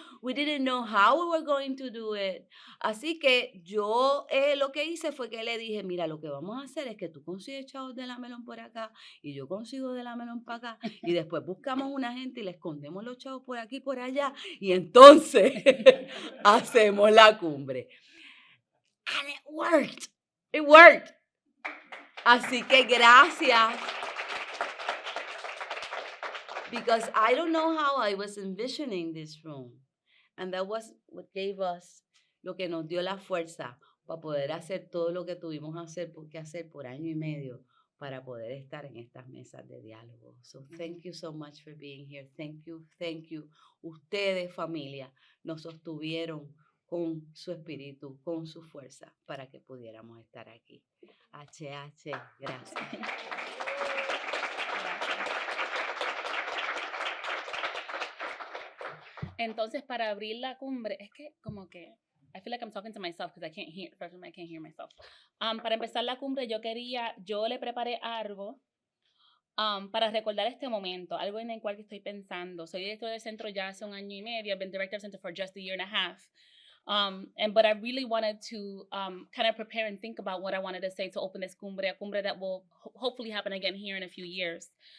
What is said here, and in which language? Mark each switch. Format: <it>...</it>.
<en>We didn't know how we were going to do it.</en> <es>Así que yo lo que hice fue que le dije, mira, lo que vamos a hacer es que tú consigues chavos de la melón por acá y yo consigo de la melón para acá y después buscamos una gente y le escondemos los chavos por aquí y por allá y entonces hacemos la cumbre.</es> <en>And it worked. It worked.</en> <es>Así que gracias.</es> <en>Because I don't know how I was envisioning this room. And that was what gave us,</en> <es>lo que nos dio la fuerza para poder hacer todo lo que tuvimos que hacer por año y medio para poder estar en estas mesas de diálogo.</es> <en>So thank you so much for being here. Thank you, thank you.</en> <es>Ustedes, familia, nos sostuvieron con su espíritu, con su fuerza, para que pudiéramos estar aquí. HH, gracias. Entonces, para abrir la cumbre, es que como que</es> <en>I feel like I'm talking to myself because I can't hear myself.</en> <es>Para empezar la cumbre, yo le preparé algo para recordar este momento, algo en el cual estoy pensando. Soy director del centro ya hace 1 año y medio.</es> <en>I've been director of the center for just a year and a half. But I really wanted to kind of prepare and think about what I wanted to say to open this cumbre, a cumbre that will hopefully happen again here in a few years.</en>